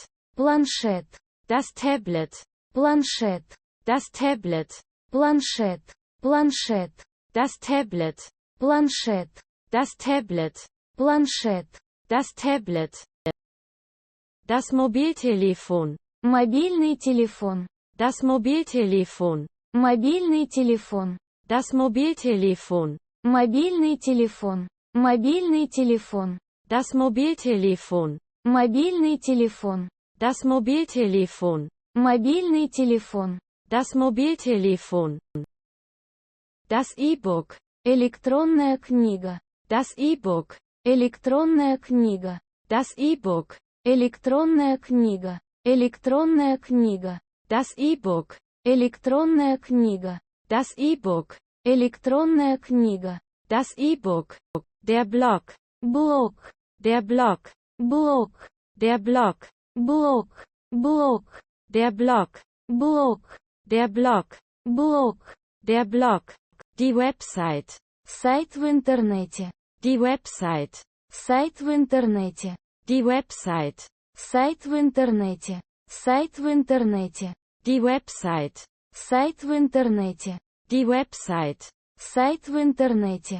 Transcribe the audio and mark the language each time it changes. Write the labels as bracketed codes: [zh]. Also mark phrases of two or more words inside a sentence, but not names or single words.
[ru] планшет, [de] das Tablet, [ru] планшет, [de] das Tablet, [ru] планшет, планшет, [de] das Tablet, [ru] планшет, [de] das Tablet, [ru] планшет, [de] das Tablet, das Mobiltelefon, [ru] мобильный телефон, [de] das Mobiltelefon, [ru] мобильный телефон, [de] das Mobiltelefon, [ru] мобильный телефон, мобильный телефон, [de] das Mobiltelefon, [ru] мобильный телефон, [de] das Mobiltelefon, [ru] мобильный телефон, [de] das Mobiltelefon, das E-Book, [ru] электронная книга, [de] das E-Book, [ru] электронная книга, [de] das E-Book, [ru] электронная книга, электронная книга, [de] das E-Book, [ru] электронная книга, [de] das E-Book, [ru] электронная книга, [de] das E-Book, Der Block. [ru] блок, [de] Der Block. [ru] блок, [de] Der Block. [ru] блок, блок, [de] Der Block. [ru] блок, [de] Der Block. [ru] блок, [de] Der Block. Die Website. [ru] сайт в интернете, [de] Die Website. [ru] сайт в интернете, [de] Die Website. [ru] сайт в интернете, сайт в интернете, [de] Die Website. [ru] сайт в интернете, [de] Die Website. [ru] сайт в интернете,